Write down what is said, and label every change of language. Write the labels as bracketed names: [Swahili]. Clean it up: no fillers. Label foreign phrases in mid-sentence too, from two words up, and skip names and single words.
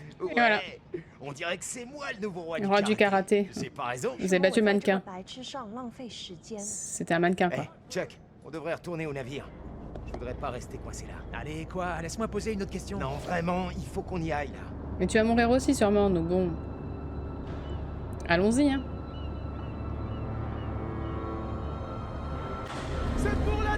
[French] Et voilà. On dirait que c'est moi le nouveau roi, Le roi du karaté. J'ai pas raison. Vous avez battu le [Chinese] 在这个 [French] mannequin. [Chinese] 白痴上浪费时间。 [French] C'était un mannequin, Eh, quoi. Chuck, on devrait retourner au navire. Je voudrais pas rester coincé là. Allez, quoi? Laisse-moi poser une autre question. Non, vraiment, il faut qu'on y aille là. Mais tu vas mourir aussi, sûrement, donc bon. Allons-y, hein. C'est pour la 2!